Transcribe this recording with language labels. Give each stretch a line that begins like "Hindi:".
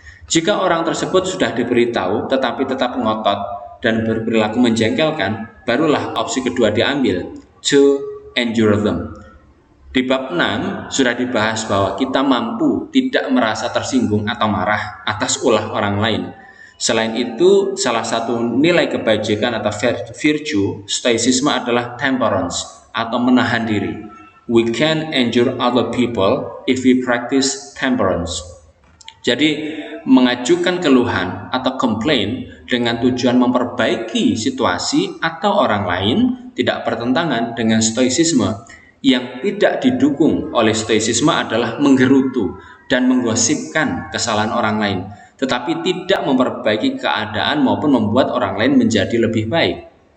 Indonesian: Jika orang tersebut sudah diberitahu tetapi tetap ngotot dan berperilaku menjengkelkan, barulah opsi kedua diambil,
English: to endure them.
Indonesian: Di bab 6 sudah dibahas bahwa kita mampu tidak merasa tersinggung atau marah atas ulah orang lain. Selain itu, salah satu nilai kebajikan atau virtue stoicisme adalah temperance atau menahan diri.
English: We can endure other people if we practice temperance.
Indonesian: Jadi, mengajukan keluhan atau komplain dengan tujuan memperbaiki situasi atau orang lain tidak bertentangan dengan stoicisme. Yang tidak didukung oleh stoicisme adalah menggerutu dan menggosipkan kesalahan orang lain, tetapi tidak memperbaiki keadaan maupun membuat orang lain menjadi lebih baik.